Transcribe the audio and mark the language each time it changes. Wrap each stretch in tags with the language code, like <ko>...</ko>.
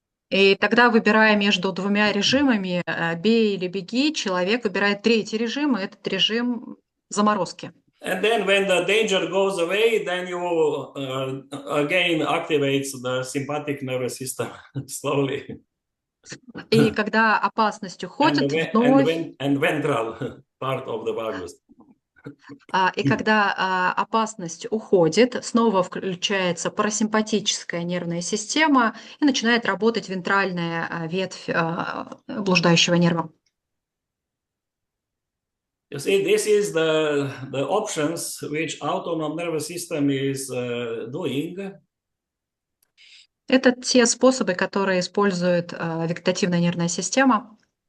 <ru>И тогда, выбирая между двумя режимами, бей или беги, человек выбирает третий режим, и этот режим заморозки.</ru> <en>And then when the danger goes away, then you again activates the sympathetic nervous system slowly.</en> <ru>И когда опасность уходит, вновь,</ru> <en>and ventral part of the vagus.</en> <ru>и когда опасность уходит, снова включается парасимпатическая нервная система и начинает работать вентральная ветвь блуждающего нерва.</ru> <en>You see, this is the options which autonomous nervous system is doing.</en> <ru>Это те способы, которые использует вегетативная нервная система</ru>